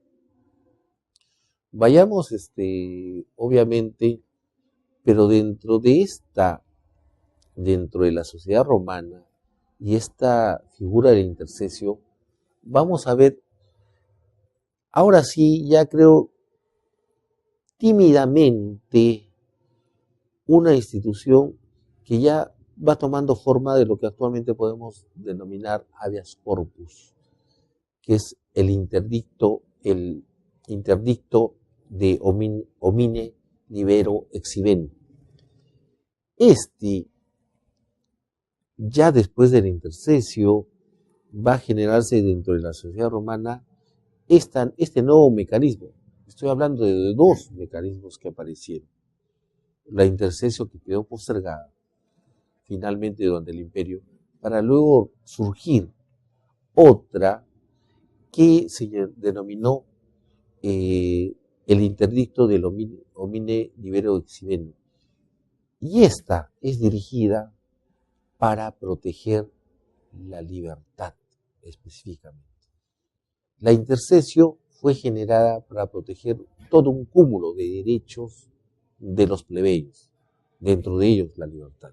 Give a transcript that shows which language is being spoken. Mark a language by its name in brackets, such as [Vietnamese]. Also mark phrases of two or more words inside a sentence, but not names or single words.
[Spanish] Vayamos, obviamente, pero dentro de la sociedad romana y esta figura del intercesio, vamos a ver, ahora sí, ya creo, tímidamente, una institución que ya va tomando forma de lo que actualmente podemos denominar [Latin] habeas corpus, [Spanish] que es el interdicto de [Latin] homine libero exhibendo. [Spanish] Ya después del intercesio, va a generarse dentro de la sociedad romana este nuevo mecanismo. Estoy hablando de 2 mecanismos que aparecieron. La intercesio, que quedó postergada finalmente durante el imperio, para luego surgir otra que se denominó el interdicto del [Latin] homine libero exhibendo. [Spanish] Y esta es dirigida para proteger la libertad específicamente. La intercesio fue generada para proteger todo un cúmulo de derechos de los plebeyos, dentro de ellos la libertad.